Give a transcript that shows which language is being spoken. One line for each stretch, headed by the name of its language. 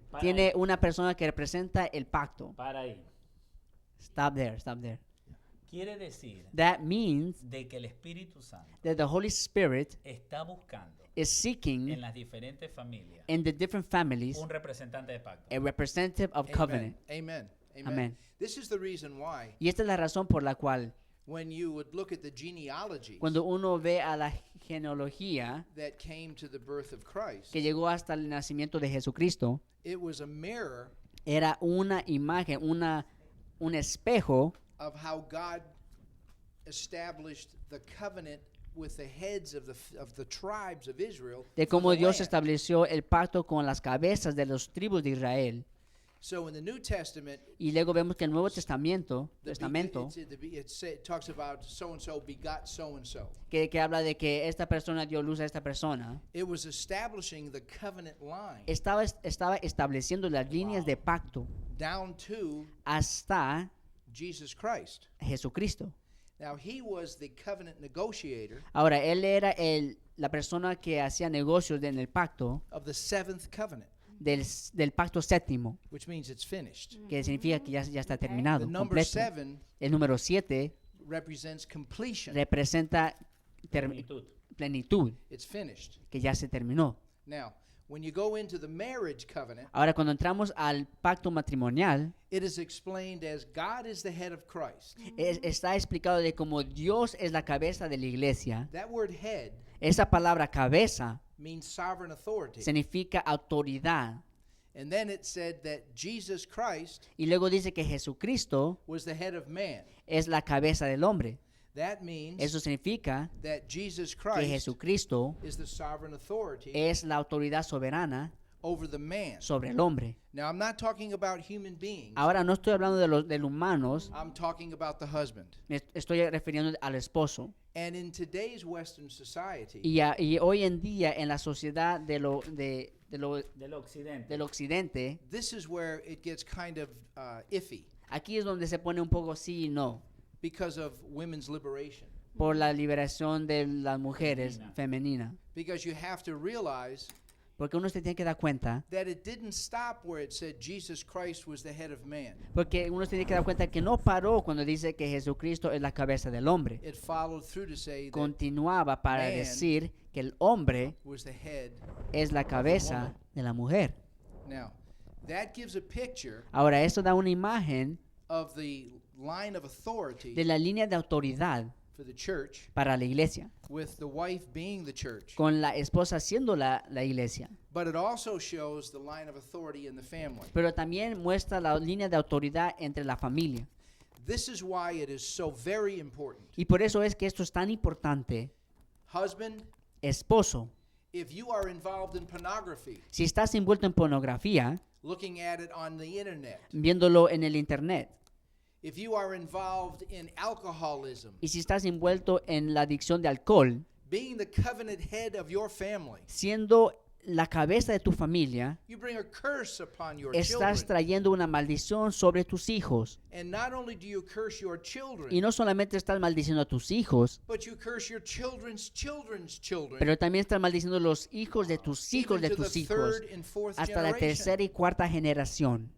Spanish: Para tiene ahí, una persona que representa el pacto. para ahí.
English: Stop there, stop there.
Spanish: Quiere decir
English: That means
Spanish: de que el Espíritu Santo
English: that the Holy Spirit
Spanish: está buscando
English: is seeking
Spanish: en las diferentes familias
English: in the different families
Spanish: un representante de pacto.
English: a representative of covenant. Amen. Amen. Amen. This is the reason why
Spanish: Y esta es la razón por la cual
English: when you would look at the genealogies
Spanish: cuando uno ve a la genealogía
English: that came to the birth of Christ,
Spanish: que llegó hasta el nacimiento de Jesucristo,
English: it was a mirror
Spanish: era una imagen, un espejo
English: of how God established the covenant with the heads of the tribes of Israel.
Spanish: de
English: for
Spanish: cómo
English: the
Spanish: Dios
English: land.
Spanish: estableció el pacto con las cabezas de los tribus de Israel.
English: So in the New Testament,
Spanish: Y luego vemos que el Nuevo Testamento,
English: it talks about so and so begot so and so.
Spanish: que habla de que esta persona dio luz a esta persona,
English: It was establishing the covenant line
Spanish: estaba estableciendo las líneas de pacto
English: down to
Spanish: hasta
English: Jesus Christ.
Spanish: Jesucristo.
English: Now he was the covenant negotiator
Spanish: Ahora, él era la persona que hacía negocios en el pacto,
English: of the seventh covenant,
Spanish: del pacto séptimo,
English: which means it's finished.
Spanish: que significa que ya está
English: The
Spanish: terminado,
English: number
Spanish: completo.
English: 7
Spanish: El número 7
English: represents completion.
Spanish: representa Plenitud. plenitud,
English: It's finished.
Spanish: que ya se terminó.
English: Now, when you go into the marriage covenant,
Spanish: Ahora, cuando entramos al pacto matrimonial,
English: it is explained as God is the head of Christ.
Spanish: está explicado de cómo Dios es la cabeza de la iglesia.
English: That word head
Spanish: Esa palabra cabeza
English: means sovereign authority.
Spanish: significa autoridad.
English: And then it said that Jesus Christ
Spanish: Y luego dice que Jesucristo
English: was the head of man.
Spanish: es la cabeza del hombre.
English: That means
Spanish: Eso significa
English: that Jesus
Spanish: que
English: Christ
Spanish: Jesucristo
English: is the sovereign authority
Spanish: es la autoridad soberana
English: over the man.
Spanish: sobre el hombre.
English: Now, I'm not talking about human beings.
Spanish: Ahora no estoy hablando de los humanos,
English: I'm talking about the husband.
Spanish: me estoy refiriendo al esposo.
English: And in today's Western society,
Spanish: Y hoy en día en la sociedad del Del occidente. occidente,
English: this is where it gets kind of iffy
Spanish: aquí es donde se pone un poco sí y no,
English: because of women's liberation.
Spanish: por la liberación de las mujeres femenina.
English: Because you have to realize
Spanish: Porque uno se tiene que dar cuenta,
English: that it didn't stop where it said Jesus Christ was the head of man.
Spanish: porque uno se tiene que dar cuenta que no paró cuando dice que Jesucristo es la cabeza del hombre.
English: It followed through to say that
Spanish: Continuaba para
English: man
Spanish: decir que el hombre
English: was the head.
Spanish: es la cabeza de la mujer.
English: Now, that gives a picture
Spanish: Ahora, eso da una imagen
English: of the line of authority
Spanish: de la línea de autoridad
English: for the church,
Spanish: para la iglesia,
English: with the wife being the church.
Spanish: con la esposa siendo la iglesia.
English: But it also shows the line of authority in the family.
Spanish: Pero también muestra la línea de autoridad entre la familia.
English: This is why it is so very important.
Spanish: Y por eso es que esto es tan importante.
English: Husband,
Spanish: Esposo,
English: if you are involved in pornography,
Spanish: si estás envuelto en pornografía,
English: looking at it on the internet,
Spanish: viéndolo en el internet,
English: if you are involved in alcoholism,
Spanish: y si estás envuelto en la adicción de alcohol,
English: being the covenant head of your family,
Spanish: siendo la cabeza de tu familia,
English: you bring a curse upon your
Spanish: estás
English: children.
Spanish: trayendo una maldición sobre tus hijos.
English: And not only do you curse your children,
Spanish: Y no solamente estás maldiciendo a tus hijos,
English: but you curse your children's children's children,
Spanish: pero también estás maldiciendo los hijos de tus hijos
English: even
Spanish: de
English: to
Spanish: tus
English: the
Spanish: hijos,
English: third and fourth
Spanish: hasta la
English: generation.
Spanish: tercera y cuarta generación.